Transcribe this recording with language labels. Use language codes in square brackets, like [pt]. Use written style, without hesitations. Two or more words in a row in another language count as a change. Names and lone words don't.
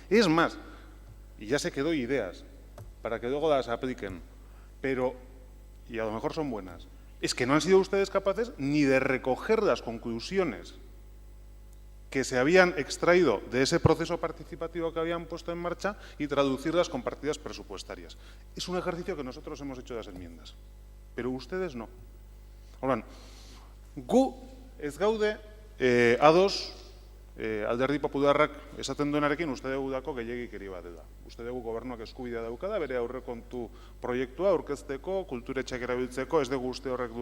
[es] Es más, y ya sé que doy ideas para que luego las apliquen, pero, y a lo mejor son buenas, es que no han sido ustedes capaces ni de recoger las conclusiones que se habían extraído de ese proceso participativo que habían puesto en marcha y traducirlas con partidas presupuestarias. Es un ejercicio que nosotros hemos hecho de las enmiendas, pero ustedes no. [eu] Orduan, gu ez gaude ados Alderdi Popularrak esaten duenarekin uste dugu dako gehiagikeri bat dela. Uste dugu gobernuak eskubidea daukada, bere aurrekontu proiektua aurkezteko, kulturetxeak erabiltzeko, ez dugu uste horrek